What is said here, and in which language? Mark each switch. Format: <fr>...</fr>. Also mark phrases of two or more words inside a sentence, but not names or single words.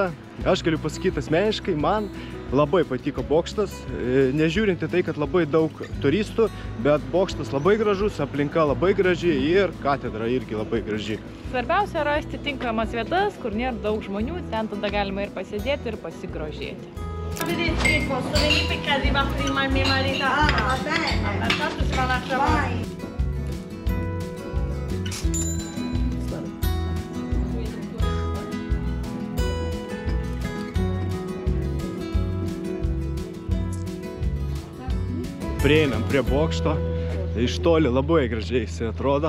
<lt>Aš galiu pasakyti asmeniškai, man labai patiko bokštas, nežiūrint į tai, kad labai daug turistų, bet bokštas labai gražus, aplinka labai graži ir katedra irgi labai graži. Svarbiausia rasti tinkamas vietas, kur nėra daug žmonių, ten tada galima ir pasėdėti, ir pasigrožėti.</lt> <it>Vedete, posso venire perché arriva prima il mio marito. Ah, va bene. Tanto si fa un'altra volta.</it> <lt>Prieinam prie bokšto, iš toli labai gražiai jis atrodo.</lt>